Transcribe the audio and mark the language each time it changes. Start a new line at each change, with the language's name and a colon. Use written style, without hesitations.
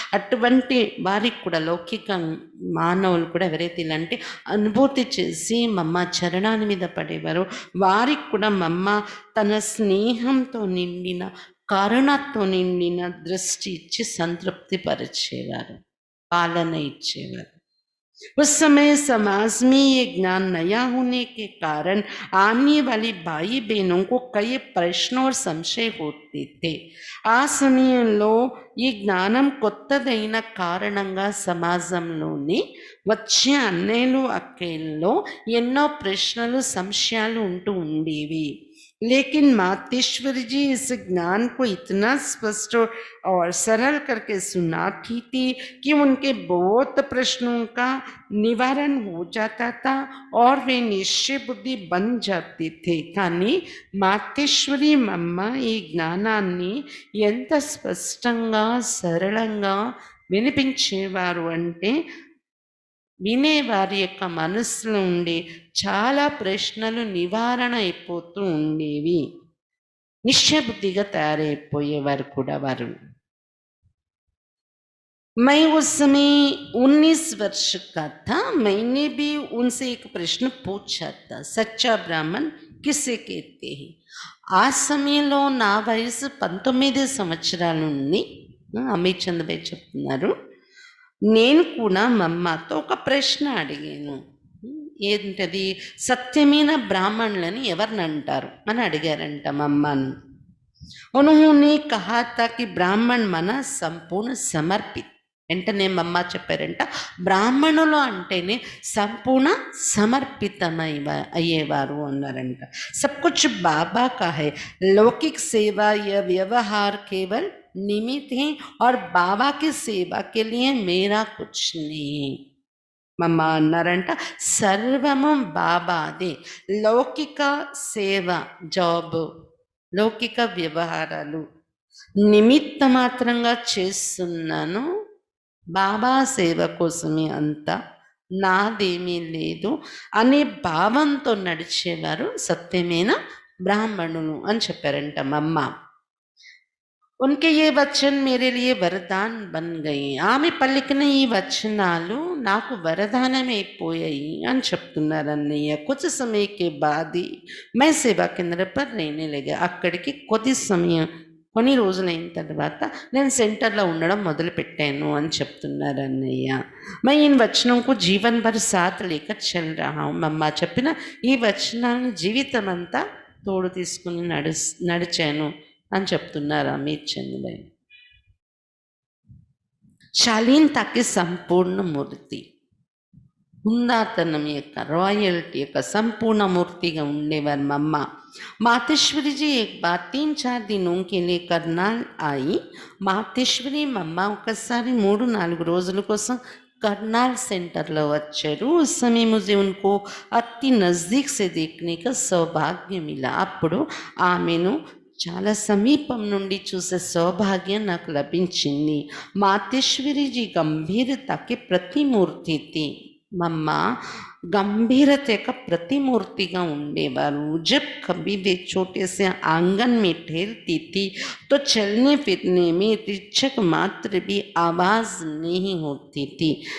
Telugu: అటువంటి వారికి కూడా లౌకిక మానవులు కూడా ఎవరైతే ఇలాంటి అనుభూతి చేసి మమ్మ చరణాల మీద పడేవారో వారికి కూడా మమ్మ తన స్నేహంతో నిండిన కరుణతో నిండిన దృష్టి ఇచ్చి సంతృప్తి పరిచేవారు, పాలన ఇచ్చేవారు.
Hindi: उस समय समाज में ये ज्ञान नया होने के कारण आने वाली भाई बहनों को कई प्रश्न और संशय होते थे.
Telugu: ఆ సమయంలో ఈ జ్ఞానం కొత్తదైన కారణంగా సమాజంలోని వచ్చే అన్నయ్యలు అక్కయ్యల్లో ఎన్నో ప్రశ్నలు సంశయాలు ఉంటూ ఉండేవి.
Hindi: लेकिन मातेश्वरी जी इस ज्ञान को इतना स्पष्ट और सरल करके सुनाती थी कि उनके बहुत प्रश्नों का निवारण हो जाता था और वे निश्चय बुद्धि बन जाते थे.
Telugu: కానీ మాతేశ్వరి మమ్మ ఈ జ్ఞానాన్ని ఎంత స్పష్టంగా సరళంగా వినిపించేవారు అంటే వినేవారి యొక్క మనస్సులో ఉండే చాలా ప్రశ్నలు నివారణ అయిపోతూ ఉండేవి, నిశ్చయబుద్ధిగా తయారైపోయేవారు కూడా వారు.
Hindi: मैं उस समय 19 वर्ष का था. मैंने भी उनसे एक प्रश्न पूछा था, सच्चा ब्राह्मण किसे कहते हैं.
Telugu: ఆ సమయంలో నా వయసు 19 సంవత్సరాలు ఉంది. అమిత్ చంద్రబాయ్ చెప్తున్నారు. నేను కూడా మమ్మతో ఒక ప్రశ్న అడిగాను. ఏంటది, సత్యమైన బ్రాహ్మణులని ఎవరిని అంటారు అని అడిగారంట మమ్మను.
Hindi: उन्होंने कहा था कि ब्राह्मण
Telugu: మన సంపూర్ణ సమర్పిత్. వెంటనే మమ్మ చెప్పారంట, బ్రాహ్మణులు అంటేనే సంపూర్ణ సమర్పితమై అయ్యేవారు అన్నారంట.
Hindi: सब कुछ बाबा का है, लौकिक सेवा या व्यवहार केवल निमित्त है और बाबा की सेवा के लिए मेरा कुछ नहीं.
Telugu: మమ్మ అన్నారంట, సర్వము బాబాదే. లౌకిక సేవ, జాబ్, లౌకిక వ్యవహారాలు నిమిత్త మాత్రంగా చేస్తున్నాను, బాబా సేవ కోసమే అంతా, నాదేమీ లేదు అనే భావంతో నడిచేవారు సత్యమైన బ్రాహ్మణులు అని చెప్పారంట మమ్మ.
Hindi: उनके ये वचन मेरे लिए वरदान बन गए.
Telugu: ఆమె పలికిన ఈ వచనాలు నాకు వరదానమైపోయాయి అని చెప్తున్నారు అన్నయ్య.
Hindi: कुछ समय के बाद ही मैं सेवा केंद्र पर रहने लगा.
Telugu: అక్కడికి కొద్ది సమయం, కొన్ని రోజులైన తర్వాత నేను సెంటర్లో ఉండడం మొదలుపెట్టాను అని చెప్తున్నారు అన్నయ్య.
Hindi: मैं इन वचनों को जीवन भर साथ लेकर चल रहा हूँ.
Telugu: మమ్మ చెప్పిన ఈ వచనాలను జీవితం అంతా తోడు తీసుకుని నడిచాను అని చెప్తున్నారు అమిత్ చంద్రబాయ్. శాలీనతకి సంపూర్ణ మూర్తి, హుందాతనం యొక్క, రాయల్టీ యొక్క సంపూర్ణ మూర్తిగా ఉండేవారు మమ్మ.
Hindi: मातेश्वरी जी एक बार 3-4 दिनों के लिए करनाल आई.
Telugu: మాతేశ్వరి మమ్మ ఒకసారి 3-4 రోజుల కోసం करनाल सेंटर లో వచ్చారు.
Hindi: उस समय मुझे उनको अति नज़दीक से देखने का सौभाग्य मिला.
Telugu: అప్పుడు ఆమెను చాలా సమీపం నుండి చూసే సౌభాగ్యం నాకు లభించింది. మాతేశ్వరి जी గంభీరతకి ప్రతిమూర్తి थी. మమ్మ
Hindi: गंभीरत का
Telugu: प्रतिमूर्तिगा ఉండేవారు.
Hindi: जब कभी वे छोटे से आंगन में ठहरती थी तो चलने फिरने में रिचक मात्र भी आवाज नहीं होती थी.